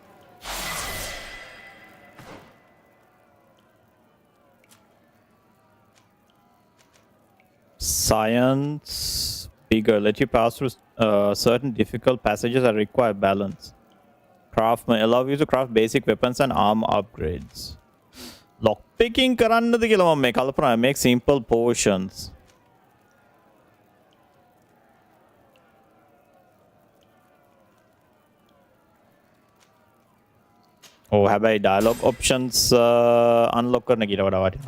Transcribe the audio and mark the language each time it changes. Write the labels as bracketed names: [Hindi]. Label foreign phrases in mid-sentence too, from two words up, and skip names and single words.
[English] Science bigger. Let you pass through certain difficult passages that require balance. Craft may allow you to craft basic weapons and armor upgrades. [Sinhala] Lockpicking කරන්නද කියලා මම මේ කල්පනා [English] make simple potions. [Sinhala] හැබැයි [English] dialogue options unlock [Sinhala] කරන කියලා වඩා වටිනවා.